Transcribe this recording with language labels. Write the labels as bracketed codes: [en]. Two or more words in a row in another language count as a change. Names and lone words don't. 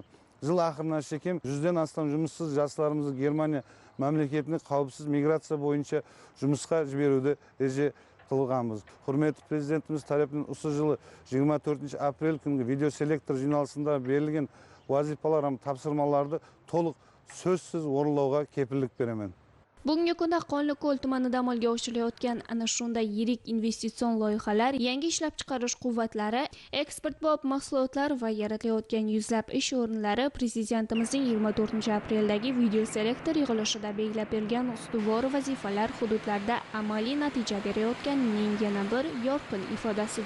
[kaa] Жыл ақырына шекем 100-ден астам жұмыссыз жастарымызды Германия мемлекетіне қауіпсіз миграция бойынша жұмысқа жіберуді реже қылғанбыз. Құрметті президентіміз тарапынан осы жылы 24 апрель күнгі видеоселектор жиналысында берілген вазифалар тапсырмаларды толық сөзсіз орындауға кепілдік беремін. [uz] Bugungi kunda Qonliko'l tumanida amalga oshirilayotgan ana shunday yirik investitsion loyihalar, yangi ishlab chiqarish quvvatlari, eksportbop mahsulotlar va yaratilayotgan yuzlab ish o'rinlari prezidentimizning 24 apreldagi videoselektor yig'ilishida belgilab bergan ustuvor vazifalar hududlarda amaliy natija berayotganining yana bir yorqin ifodasidir.